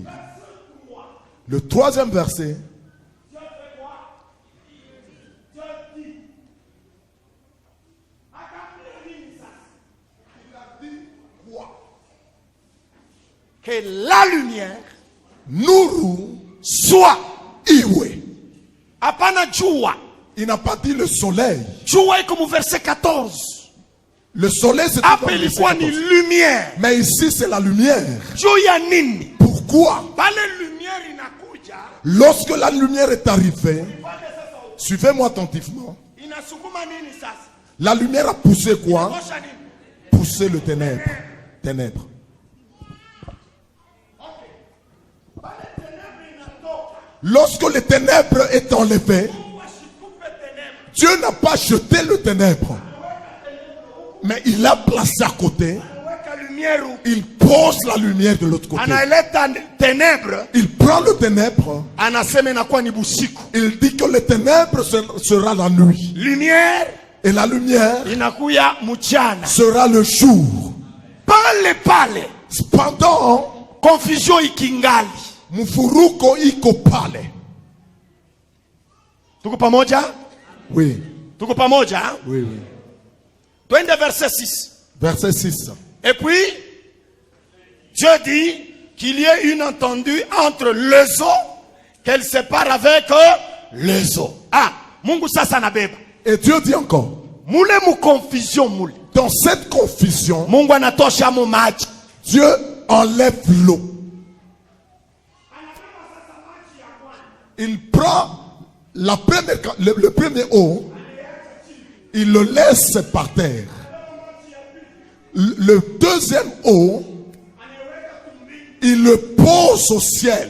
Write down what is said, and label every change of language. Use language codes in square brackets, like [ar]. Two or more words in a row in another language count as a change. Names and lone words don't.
[fr] Le 3e verset. Que la lumière [sw] Nuru [fr] soit. [sw] iwe. Hapana jua. [fr] Il n'a pas dit le soleil. [sw] Jua iko mu verset 14. [fr] Le soleil c'est [sw] Hapa ilikuwa ni lumière. [fr] mais ici c'est la lumière. [sw] Juu ya nini? [fr] Pourquoi? [sw] Pale lumière inakuja. [fr] Lorsque la lumière est arrivée, suivez-moi attentivement. [sw] Inasukuma nini sasa? [fr] La lumière a poussé quoi? [sw] Kosha nini? [fr] Poussé le ténèbre. Ténèbre. Lorsque les ténèbres est enlevé, Dieu n'a pas jeté le ténèbre, mais il l'a placé à côté. Il pose la lumière de l'autre côté. [sw] Analeta ténèbres. [fr] Il prend le ténèbre. [sw] Anasema inakuwa ni busiku. [fr] Il dit que le ténèbre sera la nuit. Lumière. Et la lumière [sw] Inakuya mchana. [fr] sera le jour. [sw] Pale. [fr] Cependant, [sw] Confusion ikingali. mfuruko iko pale. Tuko pamoja? [fr] Oui. [sw] Tuko pamoja? [fr] Oui, oui. [sw] Twende verset 6. [fr] Verset 6. Et puis, Dieu dit qu'il y ait une entendue entre les eaux, qu'elle sépare avec les eaux. [sw] Ah, Mungu sasa nabeba. [fr] Et Dieu dit encore, [sw] Mule mu confusion mule. [fr] dans cette confusion, [sw] Mungu anatosha mu maji. [fr] Dieu enlève l'eau. Il prend le premier eau, il le laisse par terre. Le deuxième eau, il le pose au ciel.